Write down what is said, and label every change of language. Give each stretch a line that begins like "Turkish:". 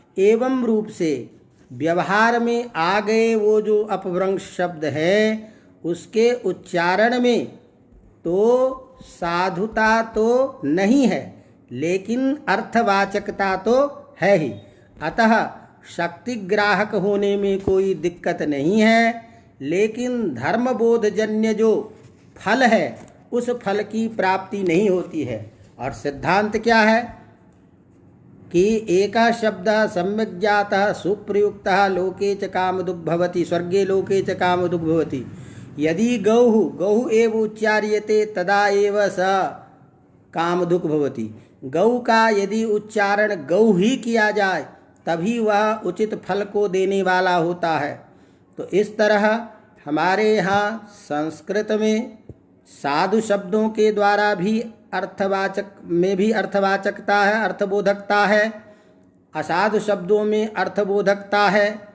Hindi: एवं रूप से व्यवहार में आ गए वो जो अपभ्रंश शब्द है, उसके उच्चारण में तो साधुता तो नहीं है, लेकिन अर्थवाचकता तो है ही। अतः शक्तिग्राहक होने में कोई दिक्कत नहीं है, लेकिन धर्मबोधजन्य जो फल है उस फल की प्राप्ति नहीं होती है। और सिद्धांत क्या है कि
Sanskrit: एकः शब्दः सम्यक् जातः सुप्रयुक्तः लोके च कामधुग् भवति, स्वर्गे लोके च कामधुग् भवति। यदि गौः एव उच्चार्यते तदा एव स कामधुक् भवति।
Hindi: गौ का यदि उच्चारण गौ ही किया जाए तभी वह उचित फल को देने वाला होता है। तो इस तरह हमारे यहाँ संस्कृत में साधु शब्दों के द्वारा भी अर्थवाचकता है, अर्थबोधकता है, असाधु शब्दों में अर्थबोधकता है।